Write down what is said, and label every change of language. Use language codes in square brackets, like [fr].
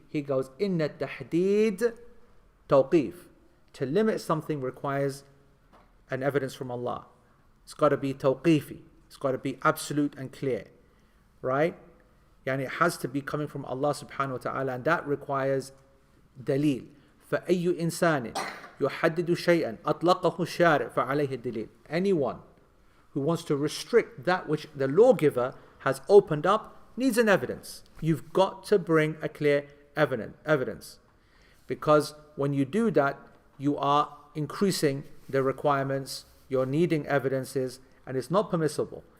[en] He goes, [ar] Inna tahdid tawqif. [en] To limit something requires an evidence from Allah. It's got to be tawqifi. It's got to be absolute and clear. Right? Yani it has to be coming from Allah subhanahu wa ta'ala, and that requires dalil. [ar] فأي إنسان يحدد شيئا أطلقه الشارع فعليه الدليل. [en] Anyone who wants to restrict that which the lawgiver has opened up needs an evidence. You've got to bring a clear evidence. Because when you do that, you are increasing the requirements, you're needing evidences, and it's not permissible